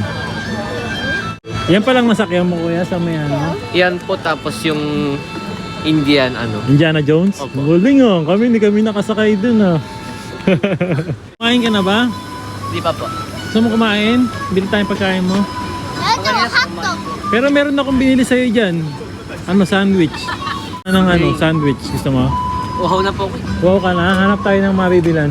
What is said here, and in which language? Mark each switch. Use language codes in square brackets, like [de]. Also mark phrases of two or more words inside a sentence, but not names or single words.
[tl] Yan palang nasakyan mo kuya sa may ano? Yan po, tapos yung Indian ano. Indiana Jones? Opo. Galing oh, hindi kami nakasakay dun ah. Kumain ka na ba? Di pa po. Gusto mo kumain? Bili tayong pagkain mo. [ja] え、でもハット [tl] Pero meron akong binili sa'yo dyan. Ano, sandwich. Anong ano, sandwich? Gusto mo? Uhaw na po ako. Wow ka na, hanap tayo ng mabibilan.